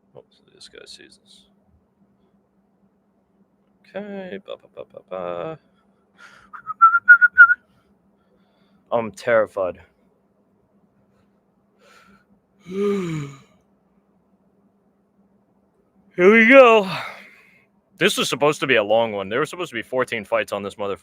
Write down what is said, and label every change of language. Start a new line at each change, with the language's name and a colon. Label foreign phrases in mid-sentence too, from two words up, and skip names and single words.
English: So this guy sees this. Okay. Ba, ba, ba, ba, ba. I'm terrified. Here we go. This was supposed to be a long one. There were supposed to be 14 fights on this motherfucker.